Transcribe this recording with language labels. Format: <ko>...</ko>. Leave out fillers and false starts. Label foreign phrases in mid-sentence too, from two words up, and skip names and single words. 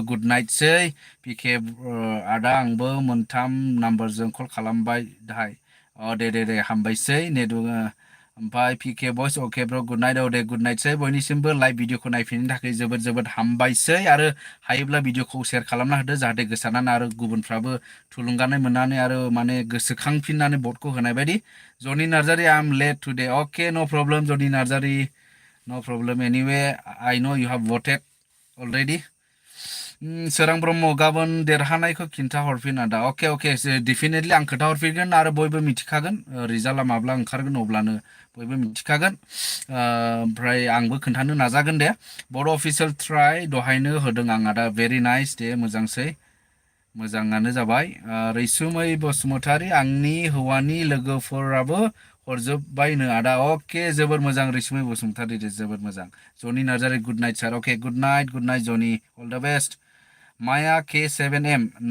<en>good nightसै</en> <brx>पिके आदा आंबो मोनथाम नाम्बारजों कल खालामबाय दाहाय दे हामबायसै नेटवर्क ओमफ्राय पिके बयस अके ब्र</brx> <en>good night</en> <brx>दे</brx> <en>good nightसै</en> <brx>बयनिसिमबो</brx> <en>live videoखौ</en> <brx>नायफिननो थाखाय जोबोद जोबोद हामबायसै आरो हायोब्ला भिडिअखौ शेयार खालामना होदो जाहाथे गोसारनानै आरो गुबुनफ्राबो थुलुंगानाय मोननानै आरो माने गोसोखांफिननानै भटखौ होनाय बायदि जनि नार्जारि</brx> <en>I am late today okay no problem</en> <brx>जनि नार्जारि</brx> <en>no problem anyway I know you have voted already</en> <brx>सोरां ब्रह्म गाबोन देरहानायखौ खिन्था हरफिन आदा अके डेफिनेटलि आं खोथा हरफिनगोन आरो बयबो मिथिखागोन रिजाल्टआ माब्ला ओंखारगोन अब्लानो बयबो मिथिखागोन ओमफ्राय आंबो खोन्थानो नाजागोन दे बर' अफिसियेल ट्राइ दहायनो होदों आं आदा</brx> <en>very nice</en> <brx>दे मोजांसै मोजाङानो जाबाय रैसुमै बसुमतारी आंनि हौवानि लोगोफोराबो हरजोब्बायनो आदा अके जोबोर मोजां रैसुमै बसुमतारी दे जोबोर मोजां जनि नार्जारि</brx> <en>good night sir okay good night</en> <brx>जनि</brx> <en>all the best</en> <brx>माया K7M</brx>